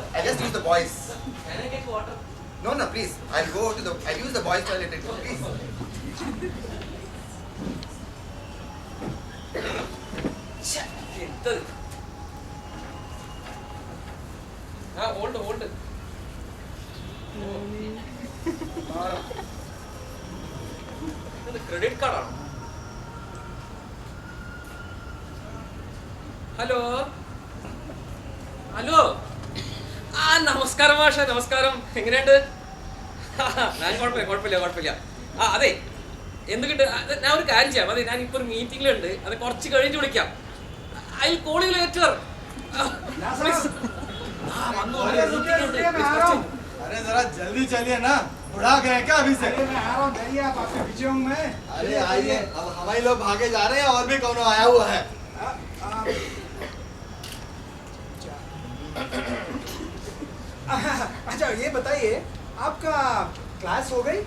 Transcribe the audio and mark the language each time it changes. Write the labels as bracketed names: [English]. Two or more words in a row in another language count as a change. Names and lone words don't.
[English] I just use the boys. Can I get water? No, please. I'll use the boys' toilet. Please. Enter. Hold. credit cardaanu. [Malayalam] ഹലോ നമസ്കാരം മാഷ, നമസ്കാരം. എങ്ങനെയുണ്ട്? ഞാൻ കുഴപ്പമില്ല. അതെ, എന്തുകൊണ്ട് ഞാൻ ഒരു കാര്യം ചെയ്യാം. അതെ, ഞാൻ ഇപ്പോൾ ഒരു മീറ്റിംഗിലുണ്ട്. അത് കുറച്ച് കഴിഞ്ഞിട്ട് വിളിക്കാം. [English] I call you later. [Hindi] अरे जरा जल्दी चलिए ना, बुढ़ा गए क्या अभी से? अरे मैं आ रहा हूँ, जाइए आप, आपके पीछे हूँ मैं। अरे आइए, अब हमारे लोग भागे जा रहे हैं और भी कौन आया हुआ है। अच्छा ये बताइए, आपका क्लास हो गई?